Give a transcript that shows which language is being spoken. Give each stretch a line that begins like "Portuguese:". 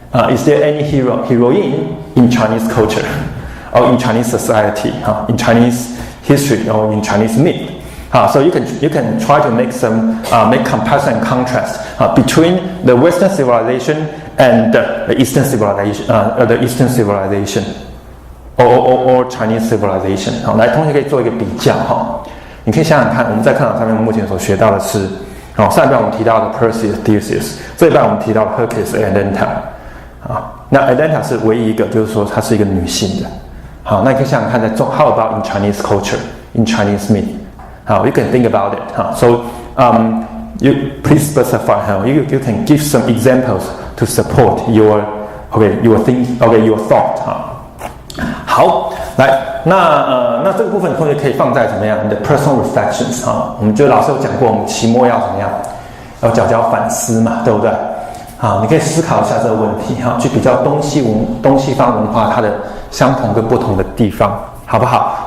English: Is there any heroine in Chinese culture, or in Chinese society, in Chinese history, or in Chinese myth? So you can try to make comparison and contrast between the Western civilization and the Eastern civilization, or Chinese civilization.
Chinese: 来，同学可以做一个比较你可以想想看，我们在课堂上面目前所学到的是，上一半我们提到的 Perseus、Theseus， 这一半我们提到的 Hercules、Atlanta。那 Atlanta 是唯一一个，就是说她是一个女性的。那你可以想想看，在
English: how about in Chinese culture, in Chinese myth? You can think about it. So you please specify. You can give some examples to support your thought.
Chinese: 好，来，那这个部分同学可以放在怎么样？你的
English: personal reflections
Chinese: 我们就老师有讲过，我们期末要怎么样？要缴反思嘛，对不对？你可以思考一下这个问题去比较东西方文化它的相同跟不同的地方，好不好？